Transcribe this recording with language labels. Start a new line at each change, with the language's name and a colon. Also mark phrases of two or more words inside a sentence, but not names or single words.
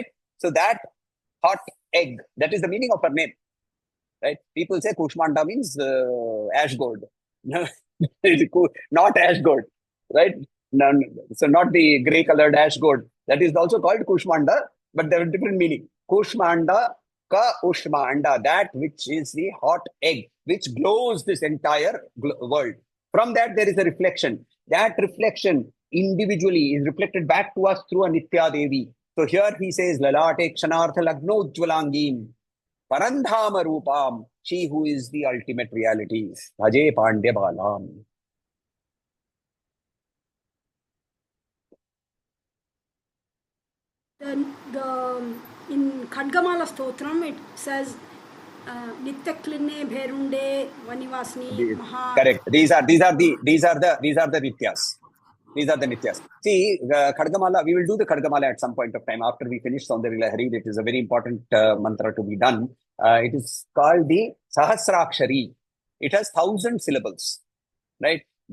English: So that hot egg, that is the meaning of her name. Right? People say Kushmanda means ash gold. Not ash gold. Right? No, so not the grey colored ash gold. That is also called Kushmanda, but there are different meaning.
Sanskrit: Kushmanda ka Ushmanda,
English: that which is the hot egg, which glows this entire world. From that, there is a reflection. That reflection individually is reflected back to us through a Nitya Devi. So here he says,
Sanskrit: Lalate Kshanartha Lagno Ujjvalangim, Parandhama Rupam,
English: she who is the ultimate reality.
Sanskrit: Bhaje Pandya Balam.
English: In Khadgamala Stotram, it says
Sanskrit: Nitya Klinne Bherunde Vanivasni Maha.
English: Correct. These are the Nityas. These are the Nityas. See, Khadgamala, we will do the Khadgamala at some point of time after we finish Soundarya Lahari. It is a very important mantra to be done. It is called the Sahasrakshari. It has 1,000 syllables. Right?